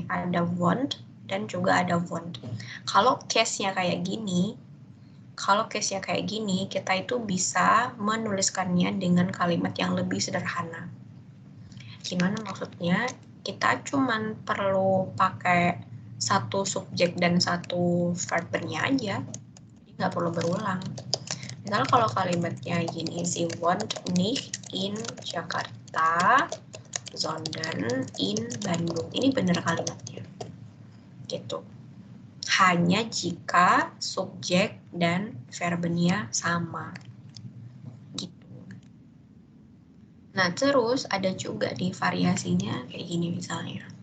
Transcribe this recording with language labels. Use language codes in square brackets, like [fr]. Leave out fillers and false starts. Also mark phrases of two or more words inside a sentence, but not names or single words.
[id] Ada want dan juga ada want. Kalau case-nya kayak gini, kita itu bisa menuliskannya dengan kalimat yang lebih sederhana. Gimana maksudnya? Kita cuman perlu pakai satu subjek dan satu verb-nya aja. Jadi nggak perlu berulang. Misal kalau kalimatnya gini, [de] sie wohnt nicht in Jakarta, sondern in Bandung. [id] Ini benar kalimatnya. Gitu. Hanya jika subjek dan verbnya sama. Gitu. Nah, terus ada juga di variasinya kayak gini misalnya.